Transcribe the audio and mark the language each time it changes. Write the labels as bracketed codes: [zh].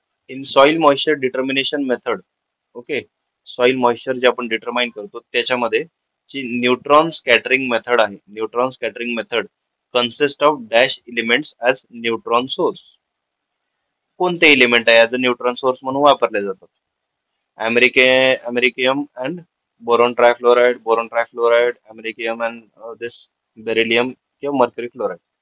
[en] In soil moisture determination method. [mr] Okay, soil moisture जे आपण determine करतो त्याच्यामध्ये जी [en] Neutron scattering method आहे, neutron scattering method consist of dash elements as neutron source. [mr] कोणते element आहे as a neutron source म्हणून वापरले जातात? [en] अमेरिके americium and boron trifluoride, boron trifluoride, americium and this beryllium किंवा mercury chloride.